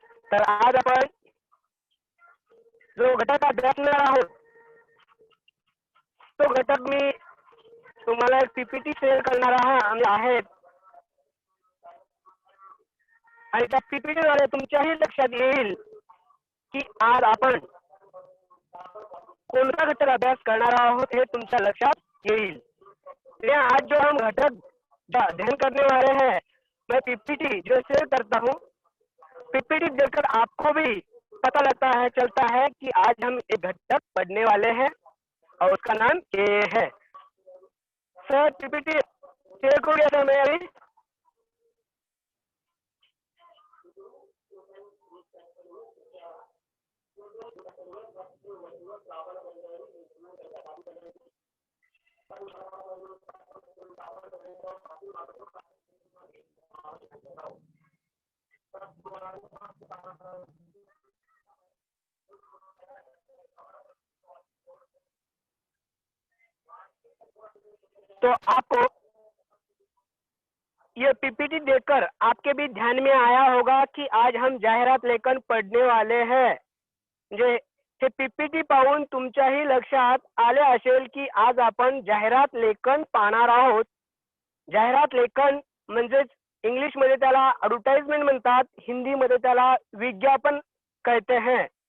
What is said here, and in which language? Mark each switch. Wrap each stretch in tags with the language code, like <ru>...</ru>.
<mr>तर आज आपण जो घटक अभ्यासणार आहोत तो घटक मी तुम्हाला पीपीटी शेअर करणार आहेत आणि त्या पीपीटी द्वारे तुमच्याही लक्षात येईल की आज आपण कोणता घटक अभ्यास करणार आहोत हे तुमच्या लक्षात येईल।</mr> <hi>ये आज जो हम घटक अध्ययन करने वाले हैं, मैं पीपीटी जो शेयर करता हूँ, पीपीटी देखकर आपको भी पता लगता है चलता है कि आज हम एक घटक पढ़ने वाले हैं और उसका नाम ये है। सर पीपीटी शेयर हो गया था मैं अभी। तो आपको ये पीपीटी देखकर आपके भी ध्यान में आया होगा कि आज हम जाहिरात लेखन पढ़ने वाले हैं।</hi> <mr>म्हणजे हे पीपीटी पाहून तुमच्याही लक्षात आले असेल की आज आपण जाहिरात लेखन पाहणार आहोत। जाहिरात लेखन म्हणजे इंग्लिश मध्ये त्याला ॲडव्हर्टाइजमेंट म्हणतात, हिंदी मध्ये त्याला विज्ञापन</mr> <hi>कहते हैं।</hi>